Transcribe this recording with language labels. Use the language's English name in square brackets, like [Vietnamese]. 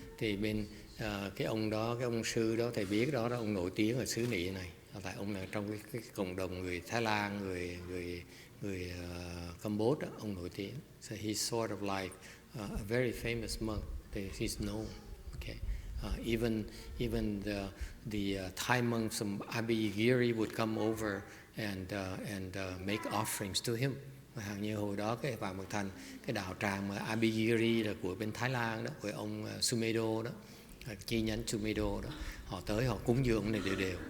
[Vietnamese] Thì bên cái ông đó, cái ông sư đó, thầy biết đó, ông nổi tiếng ở xứ Nị này. Tại ông là trong cái cộng đồng người Thái Lan, người Cambodia đó, ông nổi tiếng. [English] So he's sort of like a very famous monk. He's known. Okay. Even the Thai monks from Abhayagiri would come over and make offerings to him. [Vietnamese] Hàng như hồi đó cái Vạn Bậc Thành, cái đạo tràng mà Abhayagiri là của bên Thái Lan đó, của ông Sumedo đó, chi nhánh Sumedo đó, họ tới họ cúng dường ông này đều.